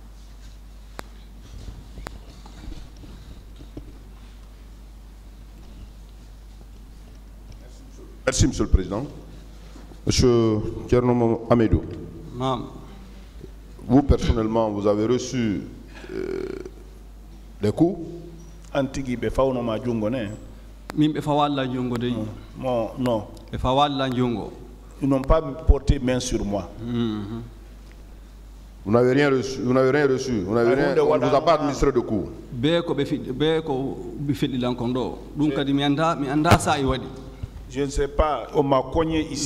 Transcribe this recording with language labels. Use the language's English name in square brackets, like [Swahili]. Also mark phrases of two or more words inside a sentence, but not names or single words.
[French] Merci, Monsieur le Président. Monsieur Thierno Hamidou, vous personnellement, vous avez reçu des coups? [Fula] Antigi be fawno ma jungo ne? Min be fawalla jungo de. [French] Non. [Fula] Be fawalla jungo. [French] Ils n'ont pas porté main sur moi. Vous n'avez rien reçu. Vous n'avez rien reçu. On ne vous a pas administré de coups. Je ne sais pas. On m'a cogné ici.